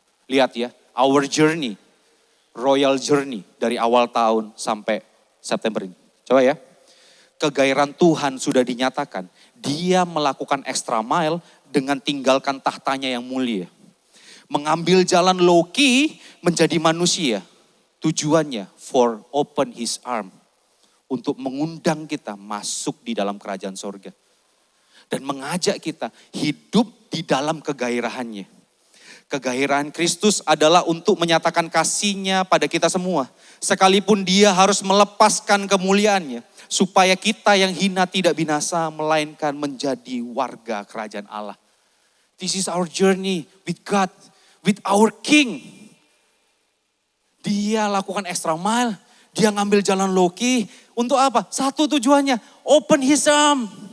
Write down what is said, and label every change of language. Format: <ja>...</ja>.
<id>Lihat ya,</id> <en>our journey, royal journey</en> <id>dari awal tahun sampai September ini. Coba ya, kegairahan Tuhan sudah dinyatakan. Dia melakukan</id> <en>extra mile</en> <id>dengan tinggalkan tahtanya yang mulia. Mengambil jalan low-key menjadi manusia. Tujuannya</id> <en>for open his arm.</en> <id>Untuk mengundang kita masuk di dalam kerajaan sorga. Dan mengajak kita hidup di dalam kegairahannya. Kegairahan Kristus adalah untuk menyatakan kasih-Nya pada kita semua. Sekalipun dia harus melepaskan kemuliaannya. Supaya kita yang hina tidak binasa, melainkan menjadi warga kerajaan Allah.</id> <en>This is our journey with God, with our King.</en> <id>Dia lakukan</id> <en>extra mile,</en> <id>dia ngambil jalan low-key. Untuk apa? Satu tujuannya,</id> <en>open his arm.</en>